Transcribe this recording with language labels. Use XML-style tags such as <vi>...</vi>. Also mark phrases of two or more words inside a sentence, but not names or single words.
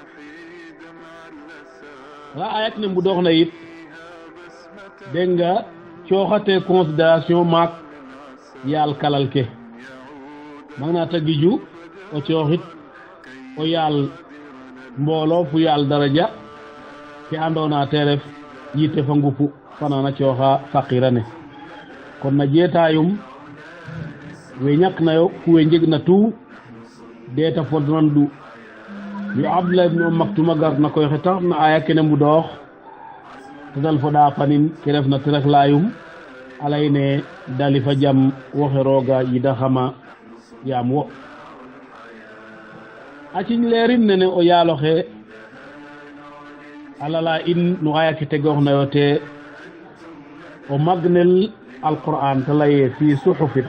<srr>ra ayat ne mbudoxna yit denga coxate considération maak yaal kalal ke magna tagiju o cooxit o yaal mboolo fu yaal daraja ke andona te ref yite fa ngupu fanana cooxa faqirane kon na jeetayum we ñak nayo kuwe njeg na tout deta fodnan du yu Abdullah ibn Maktum gar na koy xetax na aya kene mbudoox te dal fo ɗa fanin ke ref na terek layum alayne dali fa jam woxe rooga yida xama yaam wo a ciñ leerin nene o yaaloxe alala in no aya ke tegooxnayo te o magnel alquran te laye</srr> <ar>في صحف</ar>